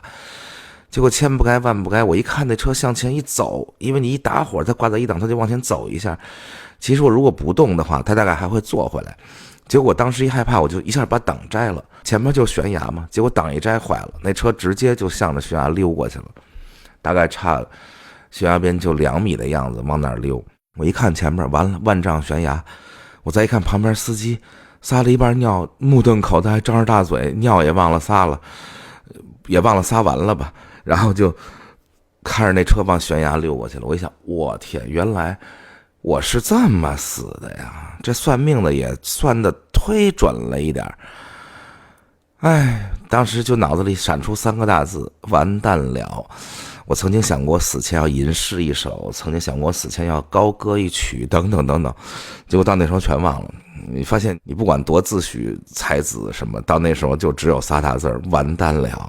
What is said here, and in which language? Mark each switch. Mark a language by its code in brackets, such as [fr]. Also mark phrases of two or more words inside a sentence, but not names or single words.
[zh] 結果千不該萬不該，我一看那車向前一走，因為你一打火，它掛在1檔，它就往前走一下。其實我如果不動的話，它大概還會坐回来。結果當時一害怕，我就一下把檔摘了，前面就懸崖嘛，結果檔一摘壞了，那車直接就向着懸崖溜過去了，大概差懸崖邊就2米的樣子往那兒溜。我一看前面完了，萬丈懸崖，我再一看旁邊司机撒了一半尿，目瞪口呆，张着大嘴，尿也忘了撒了，也忘了撒完了吧，然后就看着那車往悬崖溜過去了。我一想，我天，原来我是这麼死的呀，這算命的也算的忒準了一點。哎，當時就腦子裡閃出3個大字，完蛋了。我曾經想過死前要吟詩一首，曾經想過死前要高歌一曲，等等等等，結果到那時候全忘了。你發現你不管多自詡才子什麼，到那時候就只有仨大字，完蛋了。